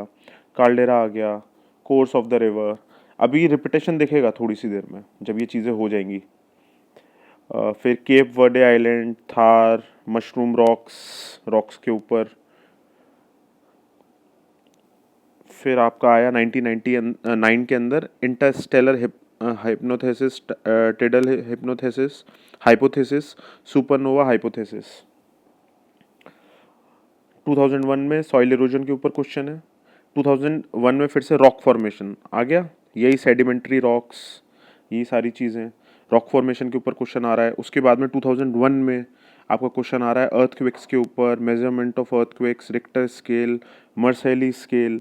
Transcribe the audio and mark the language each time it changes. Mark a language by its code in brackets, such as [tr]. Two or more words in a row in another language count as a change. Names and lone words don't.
[hi] कार्डेरा आ गया, [en] course of the river. [hi] अभी रिपीटेशन दिखेगा थोड़ी सी देर में जब ये चीज़ें हो जाएंगी. फिर केप वर्डे आइलैंड, थार, [en] mushroom rocks [hi] के ऊपर. फिर आपका आया 1999 के अंदर [en] interstellar hypothesis, tidal hypothesis, hypothesis, supernova hypothesis. [hi] 2001 में [en] soil erosion [hi] के ऊपर क्वेश्चन है. 2001 में फिर से [en] rock formation [hi] आ गया, यही [en] sedimentary rocks, [hi] ये सारी चीज़ें [en] rock formation [hi] के ऊपर क्वेश्चन आ रहा है. उसके बाद में 2001 में आपका क्वेश्चन आ रहा है अर्थक्वेक्स के ऊपर, [en] measurement of earthquakes, Richter scale, Mercalli scale.